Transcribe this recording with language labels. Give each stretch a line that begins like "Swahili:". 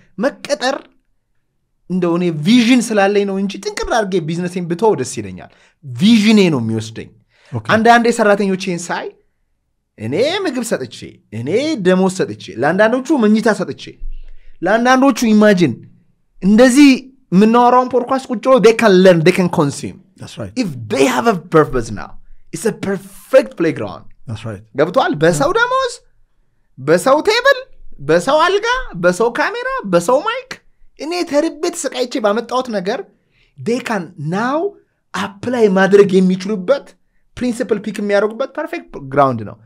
Amharic: መቀጠር እንደው እኔ ቪዥን ስላለኝ ነው እንጂ ጥንቅር አድርጌ ቢዝነሴን ብተው ደስ ይለኛል ቪዥኔ ነው የሚወስደኝ አንዳንዴ ሰራተኞቼን ሳይ እኔ ምግብ ሰጥቼ እኔ ደሞዝ ሰጥቼ ለአንዳንዶቹ መኝታ ሰጥቼ ለአንዳንዶቹ ኢማጂን እንደዚህ ምናወራውን ፖድካስት ቁጭ ብለው
English: they can learn they can consume that's right if they have a purpose now it's a perfect playground that's right
Amharic: ገብቷል በሰው ደሞዝ በሰው ቴብል በሰው አልጋ በሰው ካሜራ በሰው ማይክ እኔ ተርቤ ተሰቃይቼ ባመጣሁት ነገር
English: they can now apply
Amharic: ማድረግ የሚችሉበት ፕሪንሲፕል ፒክ የሚያደርጉበት ፐርፌክት ግራውንድ ነው